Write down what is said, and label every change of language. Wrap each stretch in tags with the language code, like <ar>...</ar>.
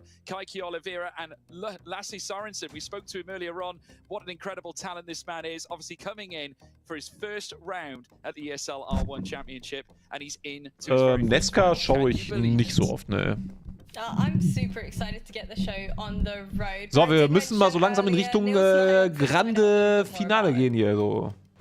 <en>And Lassie Sorensen, we spoke to him earlier on. What an incredible talent this man is. Obviously coming in for his first round at the ESL R1 Championship, and he's in.</en> <de>Nesca schaue ich nicht so oft, ne.</de> <en>I'm super excited to get the show on the road.</en> <de>So, wir müssen mal so langsam in Richtung Grande Finale gehen hier, so.</de>